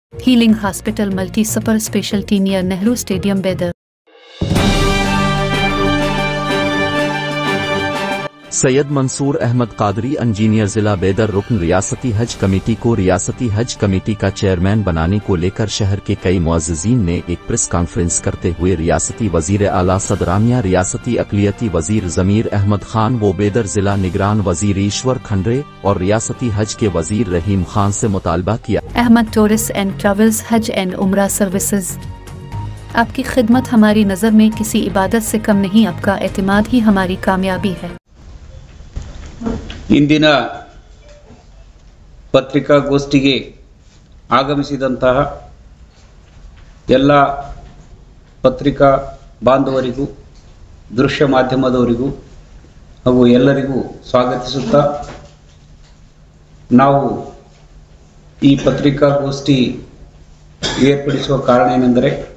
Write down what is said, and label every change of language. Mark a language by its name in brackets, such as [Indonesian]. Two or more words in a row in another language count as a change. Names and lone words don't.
[English] Healing Hospital Multi-Super Specialty near Nehru Stadium, Bedar. [Urdu] سید منصور احمد قادری انجینئر ضلع بیدر رکن ریاستی حج کمیٹی کو ریاستی حج کمیٹی کا چیئرمین بنانے کو لے کر شہر کے کئی معززین نے ایک [English] press conference [Urdu] کرتے ہوئے ریاستی وزیر اعلیٰ سدرامیا، ریاستی اقلیتی وزیر ضمیر احمد خان و بیدر ضلع نگران وزیر ایشور کھنڈرے اور ریاستی حج کے وزیر رحیم خان سے مطالبہ کیا. احمد ٹورسٹ اینڈ ٹریولز حج اینڈ عمرہ سروسز، آپ کی خدمت ہماری نظر میں کسی عبادت سے کم نہیں، آپ کا اعتماد ہی ہماری کامیابی ہے. [Kannada] ಇಂದಿನ ಪತ್ರಿಕಾಗೋಷ್ಠಿಗೆ ಆಗಮಿಸಿದಂತಹ ಎಲ್ಲ ಪತ್ರಿಕಾ ಬಾಂಧವರಿಗೂ ದೃಶ್ಯ ಮಾಧ್ಯಮದವರಿಗೂ ಹಾಗೂ ಎಲ್ಲರಿಗೂ ಸ್ವಾಗತಿಸುತ್ತಾ, ನಾವು ಈ ಪತ್ರಿಕಾಗೋಷ್ಠಿ ಏರ್ಪಡಿಸುವ ಕಾರಣ ಏನೆಂದರೆ,